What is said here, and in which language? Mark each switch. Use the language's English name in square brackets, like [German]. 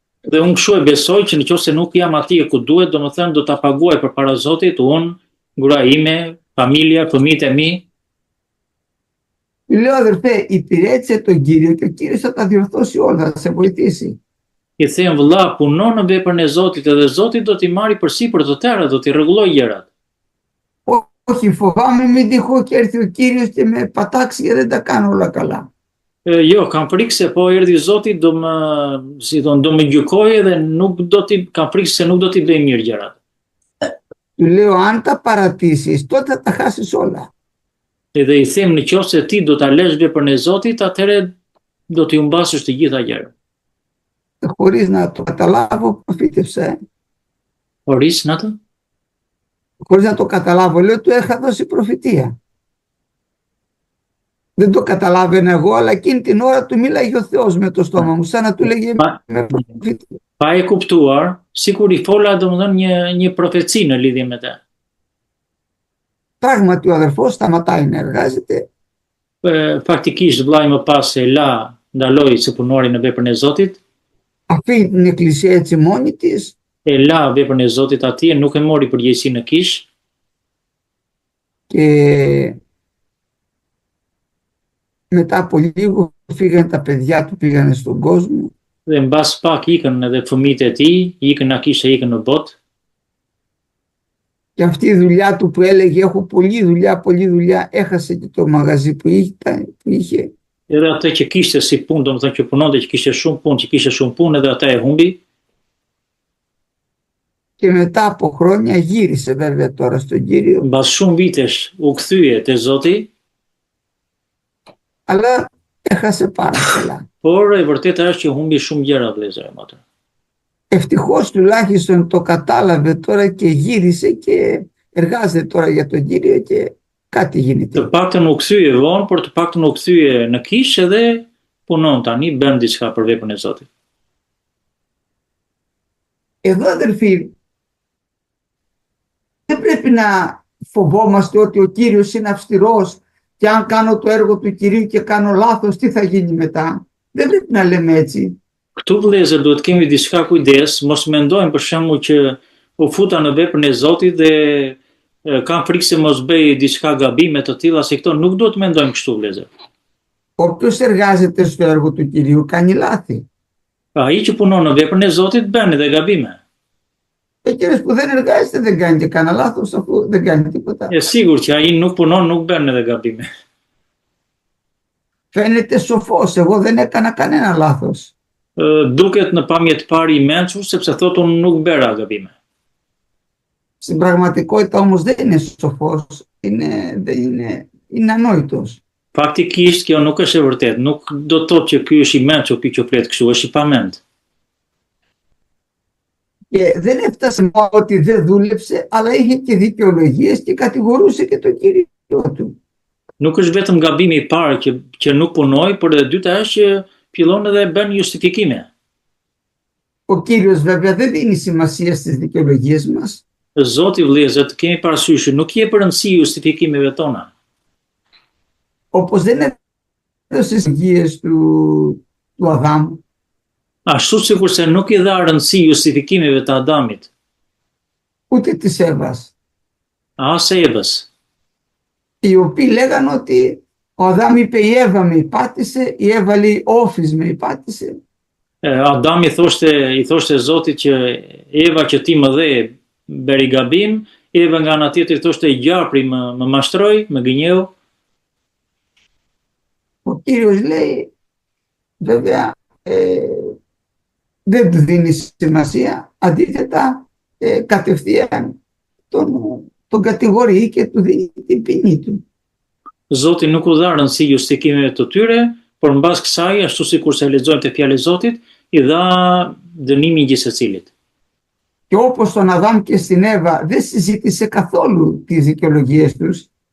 [Albanian] Dhe unë kështu e besoj që nëse nuk jam atje ku duhet, domethënë do ta paguaj përpara Zotit, unë, gruaja ime, familja, fëmijët e mi. [Greek] Του λέω, αδερφέ, υπηρέτησε τον Κύριο και ο Κύριος θα τα διορθώσει όλα, θα σε βοηθήσει. [Albanian] I them vëlla, puno në veprën e Zotit edhe Zoti do t'i marrë përsipër të tëra, do t'i rregullojë gjërat. [Greek] Όχι, φοβάμαι μην τυχώ και έρθει ο Κύριος και με πατάξει και δεν τα κάνω όλα καλά. [Albanian] Jo, kam frikë se po erdhi Zoti do më gjykojë dhe kam frikë se nuk do t'i bëj mirë gjërat. [Greek] Του λέω, αν τα παρατήσεις, τότε θα τα χάσεις όλα. [Albanian] Edhe i them nëse ti do ta lësh veprën e Zotit, atëherë do t'i humbasësh të gjitha gjërat. [Greek] Χωρίς να το καταλάβω, προφήτευσα. Χωρίς να το? Χωρίς να το καταλάβω, λέω, του είχα δώσει προφητεία. Δεν το καταλάβαινα εγώ, αλλά εκείνη την ώρα του μίλαγε ο Θεός με το στόμα μου, σαν να του λέγε με προφητεία. [Albanian] Pa e kuptuar, sikur i fola domethënë një profeci në lidhje me të. [Greek] Πράγματι ο αδερφός σταματάει να εργάζεται. [Albanian] Faktikisht vllai më pas e ndaloi së punori në veprën e Zotit, [Greek] Αφήνει την εκκλησία έτσι μόνη της. [Albanian] e la veprën e Zotit atje, nuk e mori përgjegjësi në kish. [Greek] Και μετά από λίγο φύγανε τα παιδιά του, πήγανε στον κόσμο. [Albanian] Dhe mbas pak ikën edhe fëmijët e tij, ikën në kishë, ikën në botë. [Greek] Και αυτή η δουλειά του που έλεγε έχω πολλή δουλειά, έχασε και το μαγαζί που είχε. [Albanian] Edhe atë që kishte si punë, domethënë që punonte, që kishte shumë punë, edhe atë e humbi. [Greek] Και μετά από χρόνια γύρισε βέβαια τώρα στον Κύριο. [Albanian] Mbas shumë vitesh u kthye te Zoti, [Greek] αλλά έχασε πάρα πολλά. [Albanian] por e vërteta është që humbi shumë gjëra vëllezër e motra. [Greek] Ευτυχώς τουλάχιστον το κατάλαβε τώρα και γύρισε και εργάζεται τώρα για τον Κύριο και κάτι γίνεται. [Albanian] Të paktën u kthye vonë, por të paktën u kthye në kishë dhe punon tani, bën diçka për veprën e Zotit. [Greek] Εδώ αδερφοί, δεν πρέπει να φοβόμαστε ότι ο Κύριος είναι αυστηρός Και αν κάνω το έργο του Κυρίου και κάνω λάθος, τι θα γίνει μετά? Δεν πρέπει να λέμε έτσι. [Albanian] Këtu vëllezër duhet kemi diçka kujdes, mos mendojmë për shembull që u futa në veprën e Zotit dhe kam frikë se mos bëj diçka gabime të tilla, se këto nuk duhet mendojmë kështu vëllezër. [Greek] Όποιος εργάζεται στο έργο του Κυρίου κάνει λάθη. [Albanian] Ai që punon në veprën e Zotit bën edhe gabime. [Greek] Εκείνος που δεν εργάζεται δεν κάνει και κανένα λάθος, αφού δεν κάνει τίποτα. [Albanian] Sigur që ai nuk punon nuk bën edhe gabime. [Greek] Φαίνεται σοφός, εγώ δεν έκανα κανένα λάθος. [Albanian] Duket në pamje të parë i mençur sepse thotë unë nuk bëra gabime. [Greek] Στην πραγματικότητα όμως δεν είναι σοφός, είναι ανόητος. [Albanian] Faktikisht kjo nuk është e vërtetë, nuk do të thotë që ky është i mençur, ky që flet kështu, është i pamend. [Greek] Και δεν έφτασε μόνο ότι δεν δούλεψε, αλλά είχε και δικαιολογίες και κατηγορούσε και τον Κύριο του. [Albanian] Nuk është vetëm gabimi i parë që nuk punoi, por edhe dyta është që fillon edhe bën justifikime. [Greek] Ο Κύριος βέβαια δεν δίνει σημασία στις δικαιολογίες μας. [Albanian] Zoti vëllezër, të kemi parasysh nuk jep rëndësi justifikimeve tona. [Greek] Όπως δεν έδωσε δικαιολογίες του Αδάμ. [Albanian] Ashtu sikurse nuk i dha rëndësi justifikimeve të Adamit. [Greek] Ούτε της Εύας. [Albanian] As Evës. [Greek] Οι οποίοι λέγανε ότι ο Αδάμ είπε η Εύα με υπάτησε, η Εύα λέει όφης με υπάτησε. [Albanian] Adami i thoshte Zotit që Eva që ti më dhe bëri gabim, Eva nga ana tjetër thoshte gjapri më mashtroi, më gënjeu. [Greek] Ο Κύριος λέει βέβαια δεν του δίνει σημασία, αντίθετα κατευθείαν τον κατηγορεί και του δίνει την ποινή του. [Albanian] Zoti nuk u dha rëndësi justifimeve të tyre, por mbas kësaj, ashtu sikurse lexojmë te fjalë e Zotit, i dha dënimin gjithsecilit. [Greek] Και όπως στον Αδάμ και στην Εύα δεν συζήτησε καθόλου τις δικαιολογίες τους.